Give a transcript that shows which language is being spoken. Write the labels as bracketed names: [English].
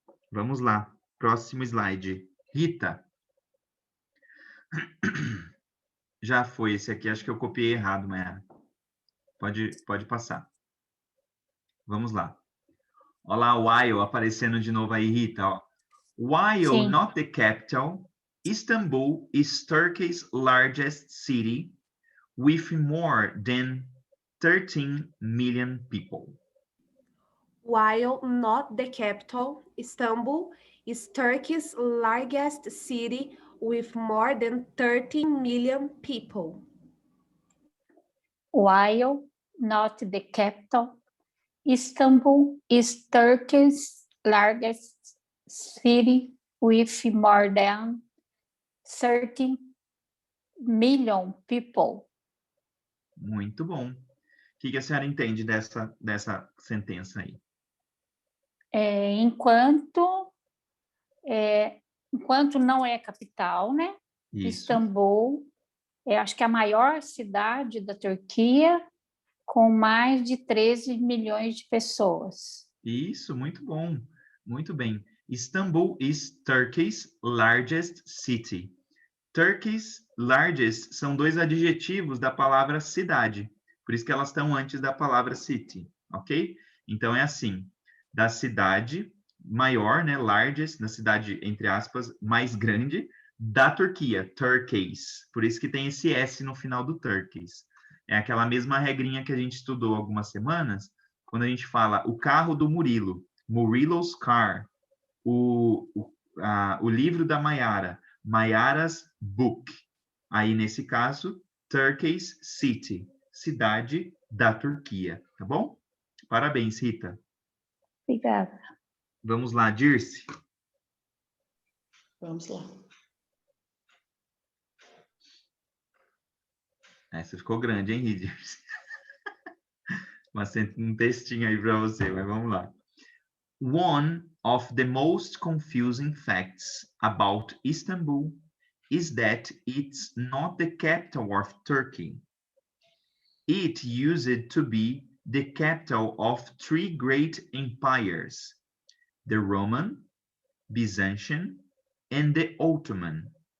[Portuguese] Vamos lá, próximo slide. Rita. Já foi esse aqui, acho que eu copiei errado, Mayara. Pode passar. Vamos lá. Olha lá o while aparecendo de novo aí, Rita. Ó. [English] While not the capital, Istanbul is Turkey's largest city with more than 13 million people. While not the capital, Istanbul is Turkey's largest city with more than 13 million people. While not the capital. Istanbul is Turkey's largest city with more than 30 million people. [Portuguese] Muito bom. O que a senhora entende dessa sentença aí? Enquanto não é capital, né? Isso. Istambul, acho que é a maior cidade da Turquia, com mais de 13 milhões de pessoas. Isso, muito bom. Muito bem. [English] Istanbul is Turkey's largest city. Turkey's largest [Portuguese] são dois adjetivos da palavra cidade. Por isso que elas estão antes da palavra city, ok? Então, é assim. Da cidade maior, né? Largest, na cidade, entre aspas, mais grande, da Turquia, Turkeys. Por isso que tem esse S no final do Turkeys. É aquela mesma regrinha que a gente estudou algumas semanas, quando a gente fala o carro do Murilo, [English] Murilo's car, [Portuguese] o livro da Mayara, [English] Mayara's book. [Portuguese] Aí, nesse caso, [English] Turkey's city, [Portuguese] cidade da Turquia, tá bom? Parabéns, Rita. Obrigada. Vamos lá, Dirce. Vamos lá. Essa ficou grande, hein, Dirce? Um textinho aí para você, mas vamos lá. [English] One of the most confusing facts about Istanbul is that it's not the capital of Turkey. It used to be the capital of three great empires, the Roman, Byzantine, and the Ottoman.